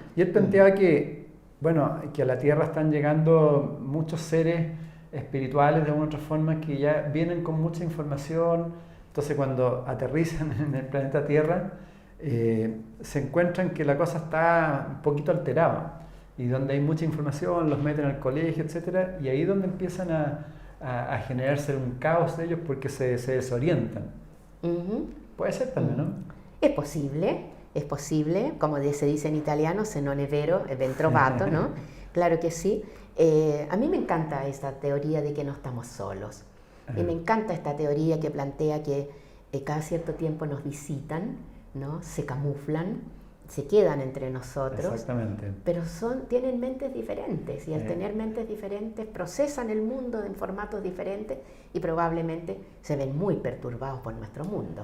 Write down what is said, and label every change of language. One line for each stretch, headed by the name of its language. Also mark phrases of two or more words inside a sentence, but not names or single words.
Spanish: Y él planteaba que a la Tierra están llegando muchos seres espirituales de alguna otra forma que ya vienen con mucha información, entonces cuando aterrizan en el planeta Tierra se encuentran que la cosa está un poquito alterada. Y donde hay mucha información, los meten al colegio, etc. Y ahí es donde empiezan a generarse un caos de ellos porque se desorientan. Puede ser también, ¿no? Es posible, como se dice en italiano,
Italian: se non è vero, è ben trovato,
Spanish: ¿no? Claro que sí. A mí me encanta esta teoría de que no estamos solos. Y me encanta esta teoría que plantea que cada cierto tiempo nos visitan, ¿no? Se camuflan, se quedan entre nosotros. Exactamente. Pero tienen mentes diferentes y al tener mentes diferentes procesan el mundo en formatos diferentes y probablemente se ven muy perturbados por nuestro mundo.